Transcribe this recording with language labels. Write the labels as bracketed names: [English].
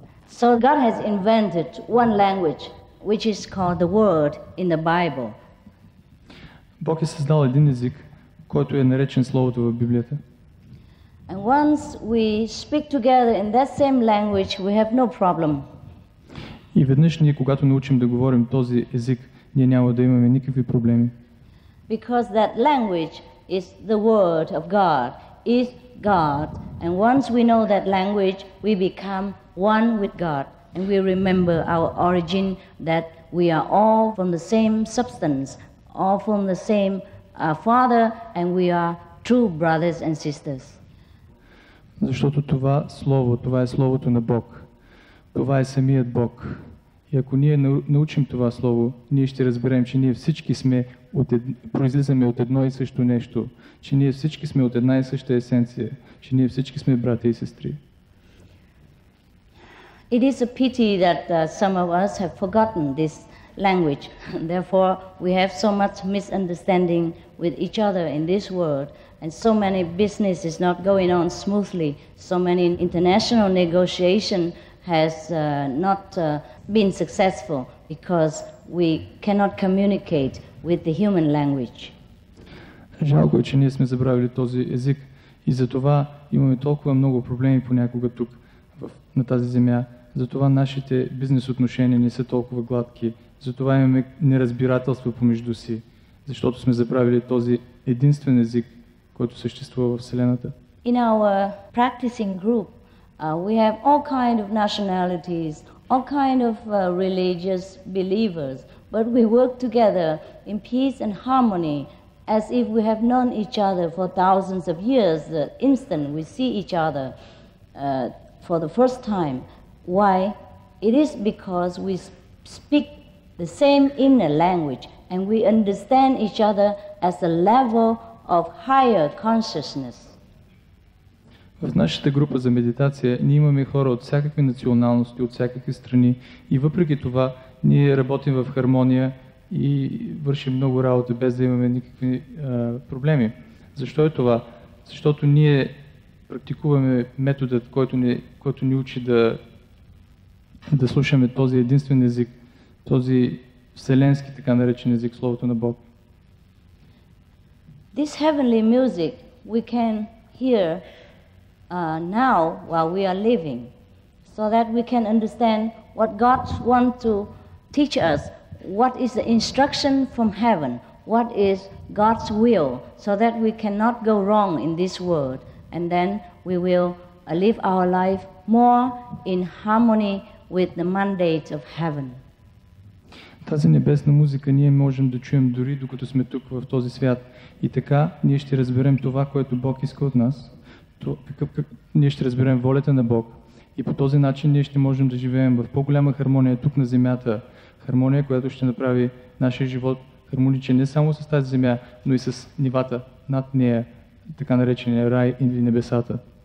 [English] So God has invented one language, which is called the Word in the Bible. [Bulgarian] Бог е създал един език, който е наречен Словото в Библията. [English] And once we speak together in that same language, we have no problem. [Bulgarian] И веднъж ние, когато научим да говорим този език, ние няма да имаме никакви проблеми. [English] Because that language is the word of God, is God. And once we know that language, we become one with God. And we remember our origin, that we are all from the same substance, all from the same Father, and we are true brothers and sisters. [Bulgarian] Защото това Слово, това е Словото на Бог. Това е самият Бог. И ако ние научим това Слово, ние ще разберем, че ние всички сме произлизаме от едно и също нещо, че ние всички сме от една и съща есенция, че ние всички сме брати и сестри. [English] It is a pity that some of us have forgotten this language. Therefore, we have so much misunderstanding with each other in this world, and so many businesses not going on smoothly, so many international negotiation has not been successful because we cannot communicate with the human language. [Bulgarian] Жалко е, че ние сме забравили този език и затова имаме толкова много проблеми понякога тук на тази земя. Затова нашите бизнес отношения не са толкова гладки. Затова имаме неразбирателство помежду си, защото сме забравили този единствен език, който съществува в Вселената. [English] In our practicing group, we have all kind of nationalities, all kind of religious believers, but we work together in peace and harmony as if we have known each other for thousands of years. The instant we see each other for the first time. Why? It is because we speak the same inner language, and we understand each other as a level of higher consciousness. [Bulgarian] В нашата група за медитация ние имаме хора от всякакви националности, от всякакви страни и въпреки това ние работим в хармония и вършим много работа без да имаме никакви проблеми. Защо е това? Защото ние практикуваме методът, който ни учи да слушаме този единствен език, този вселенски, така наречен език, Словото на Бог. [English] This heavenly music we can hear now while we are living, so that we can understand what God wants to teach us, what is the instruction from heaven, what is God's will, so that we cannot go wrong in this world, and then we will live our life more in harmony with the mandate of heaven. [Bulgarian] Тази небесна музика ние можем да чуем дори докато сме тук в този свят. И така ние ще разберем това, което Бог иска от нас. Ние ще разберем волята на Бог. И по този начин ние ще можем да живеем в по-голяма хармония тук на земята. Хармония, която ще направи нашия живот хармоничен не само с тази земя, но и с нивата над нея, така наречения рай или небесата.